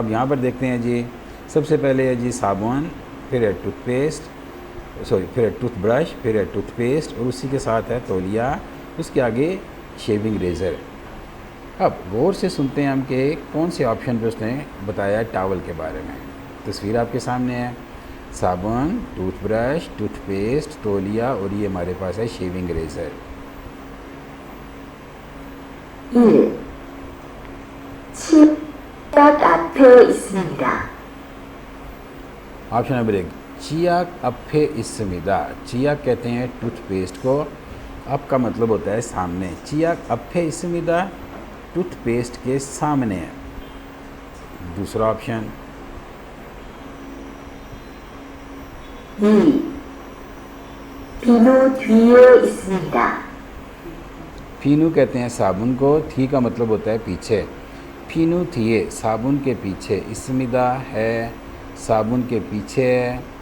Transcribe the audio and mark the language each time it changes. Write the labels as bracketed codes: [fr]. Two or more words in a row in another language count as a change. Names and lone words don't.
[hi] अब यहाँ पर देखते हैं जी, सबसे पहले है जी साबुन, फिर है टूथपेस्ट, फिर है टूथब्रश, फिर है टूथपेस्ट और उसी के साथ है तौलिया, उसके आगे [en] shaving razor. [hi] अब गौर से सुनते हैं हम कि कौन से ऑप्शन पे उसने बताया टावल के बारे में। तस्वीर आपके सामने है, साबुन, टूथब्रश, टूथपेस्ट, तौलिया और ये हमारे पास है [en] shaving razor. [ko] 1. 치약 앞에 있습니다. [en] option number 1 [ko] 치약 앞에 있습니다. [hi] चियाक कहते हैं टूथपेस्ट को, अप का मतलब होता है सामने। [ko] 치약 앞에 있습니다 [hi] टूथपेस्ट के सामने है। दूसरा ऑप्शन [ko] 2. 비누 뒤에 있습니다. [hi] फीनू कहते हैं साबुन को, थी का मतलब होता है पीछे। [ko] 비누 뒤에 [hi] साबुन के पीछे, इसमिदा है साबुन के पीछे है।